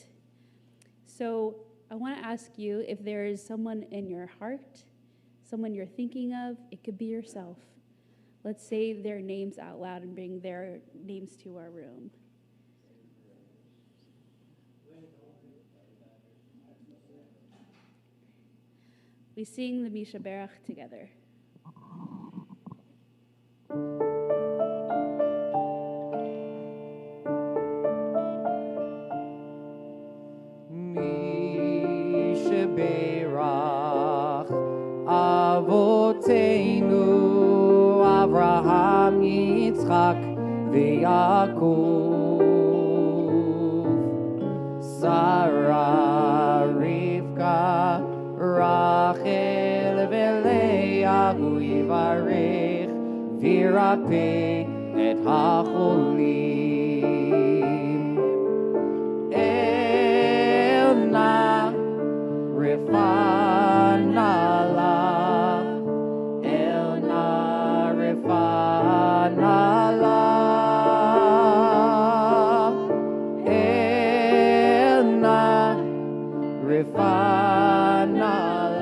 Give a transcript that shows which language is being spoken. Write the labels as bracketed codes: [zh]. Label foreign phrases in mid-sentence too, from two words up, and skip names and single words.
[en] So I want to ask you if there is someone in your heart, someone you're thinking of. It could be yourself. Let's say their names out loud and bring their names to our room. We sing the Mishaberach together. [he] מי שברך אבותינו אברהם יצחק ויעקב שרה רבקה רחל ולאה הוא יברך וירפא את החולים אל נא רפא נא לה אל נא רפא נא לה אל נא רפא נא